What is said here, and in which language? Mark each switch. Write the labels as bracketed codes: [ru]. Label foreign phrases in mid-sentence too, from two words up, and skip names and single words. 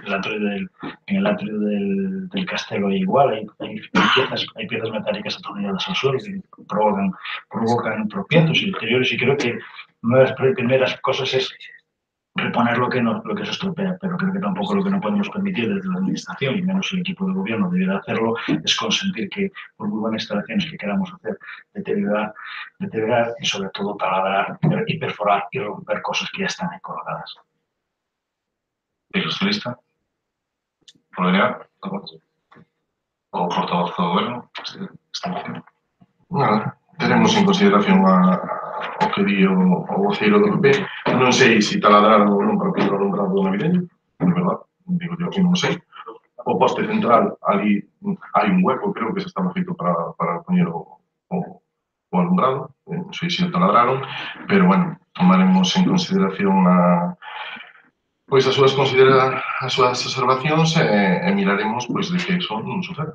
[es] el atrio del castelo igual, hay piezas metálicas atornilladas al suelo que provocan tropiezos y deterioros y creo que una de las primeras cosas es reponer lo que se estropea, pero creo que tampoco lo que no podemos permitir desde la administración y menos el equipo de gobierno debiera hacerlo es consentir que por muy buenas instalaciones que queramos hacer deteriorar y sobre todo taladrar y perforar y romper cosas que ya están ahí colocadas. ¿El socialista? ¿Por venir? [gl] ¿O portavoz do goberno? Nada, teremos en consideración o que di o voceiro do PP. Non sei se taladraron ou non para pintar o alumbrado navideño, [es] de verdad, digo yo [gl] que non sei. O poste central, ali hai un hueco, creo que se estaba feito para poñer o alumbrado, non sei se o taladraron, pero, bueno, tomaremos en consideración pois as súas observacións e miraremos pois de que eso non suceda.